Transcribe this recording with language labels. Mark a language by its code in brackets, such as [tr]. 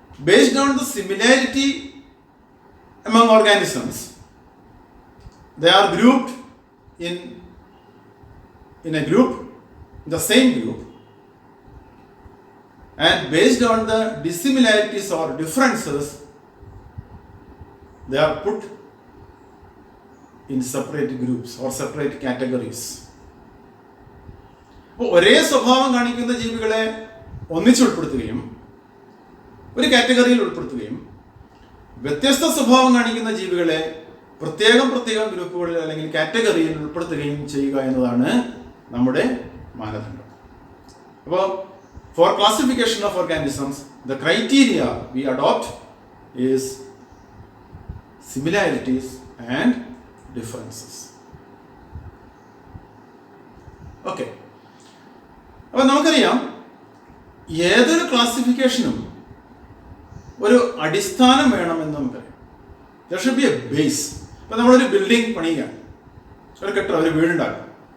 [en] Based on the similarity among organisms, they are grouped in a group, in the same group, and based on the dissimilarities or differences, they are put in separate groups or separate categories. [ml] അപ്പോൾ ഒരേ സ്വഭാവം കാണിക്കുന്ന ജീവികളെ ഒന്നിച്ചുൾപ്പെടുത്തുകയും ഒരു കാറ്റഗറിയിൽ ഉൾപ്പെടുത്തുകയും വ്യത്യസ്ത സ്വഭാവം കാണിക്കുന്ന ജീവികളെ പ്രത്യേകം ഗ്രൂപ്പുകളിൽ അല്ലെങ്കിൽ കാറ്റഗറിയിൽ ഉൾപ്പെടുത്തുകയും ചെയ്യുക എന്നതാണ് നമ്മുടെ മാനദണ്ഡം. അപ്പോൾ [en] For classification of organisms, the criteria we adopt is similarities and differences. [ml] Okay, അപ്പം നമുക്കറിയാം ഏതൊരു ക്ലാസിഫിക്കേഷനും ഒരു അടിസ്ഥാനം വേണമെന്ന് നമുക്കറിയാം. [en] There should be a base. [ml] ഇപ്പം നമ്മളൊരു ബിൽഡിംഗ് പണിയുകയാണ്, ഒരു കെട്ടിടം, ഒരു വീടുണ്ടാക്കണം.